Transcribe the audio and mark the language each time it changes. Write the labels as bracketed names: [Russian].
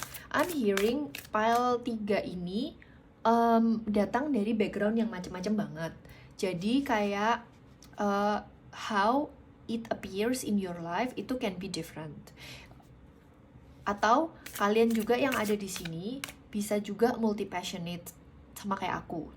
[English] I'm hearing [Indonesian] pile 3 ini datang dari background yang macam-macam banget. Jadi kayak [English] how it appears in your life itu can be different. [Indonesian] Atau kalian juga yang ada di sini bisa juga [English] multi passionate [Indonesian] sama kayak aku.